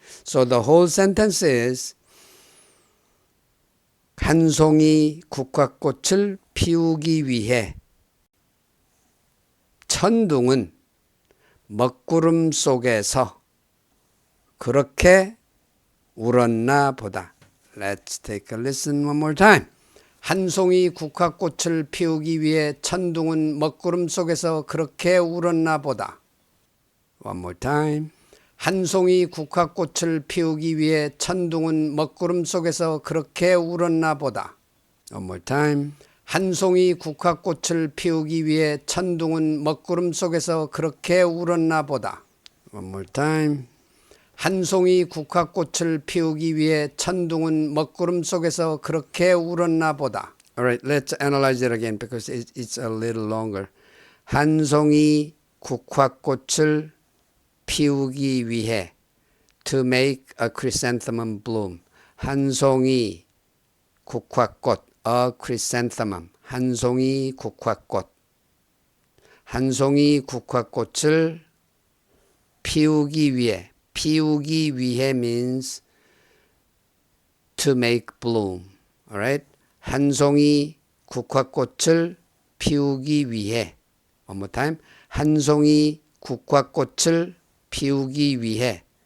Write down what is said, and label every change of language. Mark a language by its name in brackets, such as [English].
[English] So the whole sentence is [Korean] 한 송이 국화꽃을 피우기 위해 천둥은 먹구름 속에서 그렇게 울었나 보다. [English] Let's take a listen one more time. [Korean] 한 송이 국화꽃을 피우기 위해 천둥은 먹구름 속에서 그렇게 울었나 보다. [English] One more time. [Korean] 한 송이 국화꽃을 피우기 위해 천둥은 먹구름 속에서 그렇게 울었나 보다. [English] One more time. [Korean] 한 송이 국화꽃을 피우기 위해 천둥은 먹구름 속에서 그렇게 울었나 보다. [English] One more time. [Korean] 한 송이 국화꽃을 피우기 위해 천둥은 먹구름 속에서 그렇게 울었나 보다. [English] Alright, let's analyze it again because it's a little longer. [Korean] 한 송이 국화꽃을 피우기 위해. [English] To make a chrysanthemum bloom. [Korean] 한 송이 국화꽃. [English] A chrysanthemum. [Korean] 한 송이 국화꽃. 한 송이 국화꽃을 피우기 위해. 피우기 위해 [English] means to make bloom. Alright? [Korean] 한 송이 국화꽃을 피우기 위해. [English] One more time. [Korean] 한 송이 국화꽃을 피우기 위해.